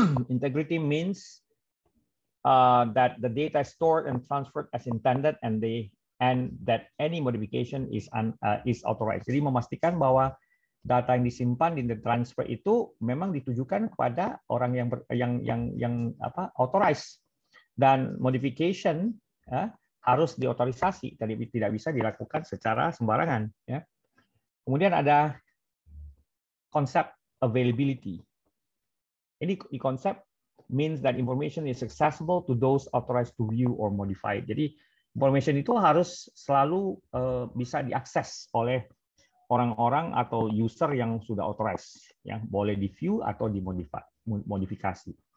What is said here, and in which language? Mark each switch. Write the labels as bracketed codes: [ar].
[en] Integrity means that the data is stored and transferred as intended and that any modification is authorized. [id] Jadi memastikan bahwa data yang disimpan di transfer itu memang ditujukan kepada orang yang authorized, dan modification harus diotorisasi, tidak bisa dilakukan secara sembarangan. Ya. Kemudian ada konsep availability. Ini konsep [en] means that information is accessible to those authorized to view or modify. [id] Jadi information itu harus selalu bisa diakses oleh orang-orang atau user yang sudah authorized, yang boleh di-view atau dimodifikasi.